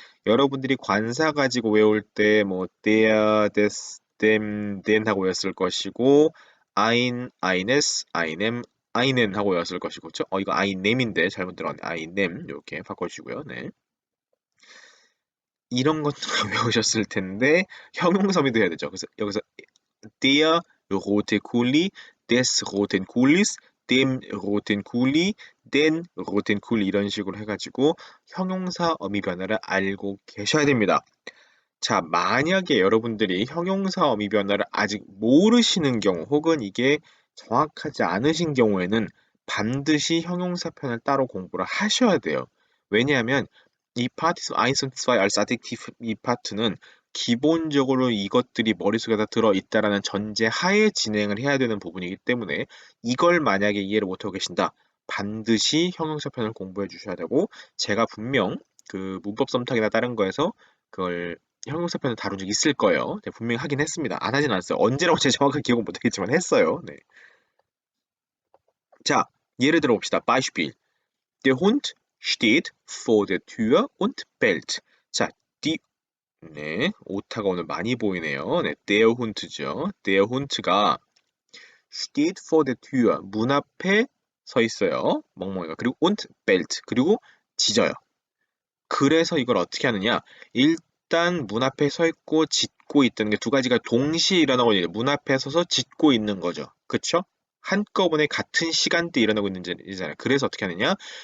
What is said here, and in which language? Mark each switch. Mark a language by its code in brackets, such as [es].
[ko] 여러분들이 관사 가지고 외울 때 뭐 [de] der, des, dem, den [ko] 하고 외웠을 것이고 [de] ein, eines, einem, einen [ko] 하고 외웠을 것이고 그렇죠? 이거 einem인데 잘못 들어갔네. einem 이렇게 바꿔주시고요. 네. 이런 것도 외우셨을 텐데 형용사미도 해야 되죠. 그래서 여기서 [de] der rote Kuli, des roten Kulis, dem roten Kuli, [ko] den roten Kuli 이런 식으로 해가지고 형용사 어미 변화를 알고 계셔야 됩니다. 자, 만약에 여러분들이 형용사 어미 변화를 아직 모르시는 경우 혹은 이게 정확하지 않으신 경우에는 반드시 형용사 편을 따로 공부를 하셔야 돼요. 왜냐하면 이 파티스 아인슨스와의 알사딕티브 이 파트는 기본적으로 이것들이 머릿속에 다 들어있다라는 전제 하에 진행을 해야 되는 부분이기 때문에 이걸 만약에 이해를 못하고 계신다. 반드시 형용사 편을 공부해 주셔야 되고 제가 분명 그 문법 썸탁이나 다른 거에서 그걸 형용사 편을 다룬 적 있을 거예요. 네, 분명히 하긴 했습니다. 안 하진 않았어요. 언제라고 제가 정확하게 기억은 못하겠지만 했어요. 네. 자, 예를 들어 봅시다. [de] Beispiel. Der Hund steht vor der Tür und bellt. [ko] 자, die 네, 오타가 오늘 많이 보이네요. 네, der Hund죠. [de] der Hund [ko] 가 [de] steht vor der Tür [ko] 문 앞에 서 있어요. 멍멍이가 그리고 [de] und bellt [ko] 그리고 짖어요. 그래서 이걸 어떻게 하느냐? 일단 문 앞에 서 있고 짖고 있다는 게 두 가지가 동시에 일어나고 있는 문 앞에 서서 짖고 있는 거죠. 그쵸? 한꺼번에 같은 시간대에 일어나고 있는 일이잖아요. 그래서 어떻게 하느냐?